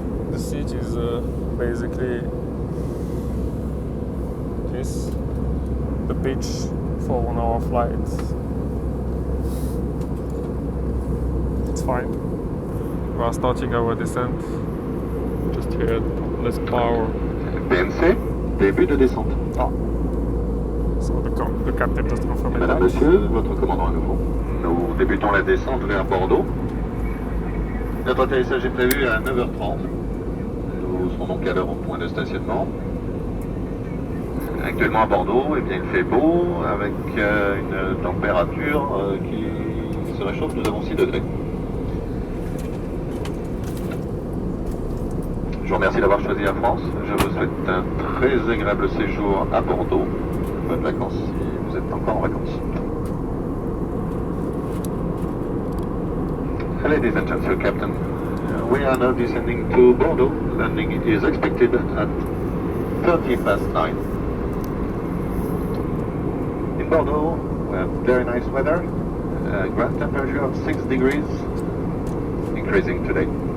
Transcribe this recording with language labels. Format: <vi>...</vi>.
<en>The seat is basically this, the pitch for 1 hour flight. It's fine. We are starting our descent. Just here, less power.</en> <fr>PNC, début de descente. Ah.</fr> <en>So the captain just confirmed</en> <fr>Madame,</fr> <en>that.</en> <fr>monsieur, votre commandant à nouveau. Nous débutons la descente vers Bordeaux. Notre atterrissage est prévu à 9h30. Nous serons donc à l'heure au point de stationnement. Actuellement à Bordeaux, eh bien, il fait beau, avec une température qui se réchauffe. Nous avons 6 degrés. Je vous remercie d'avoir choisi la France. Je vous souhaite un très agréable séjour à Bordeaux. Bonnes vacances si vous êtes encore en vacances.</fr> <en>Ladies and gentlemen, Captain, we are now descending to Bordeaux. Landing is expected at 9:30. In Bordeaux, we have very nice weather. Ground temperature of 6 degrees, increasing today.</en>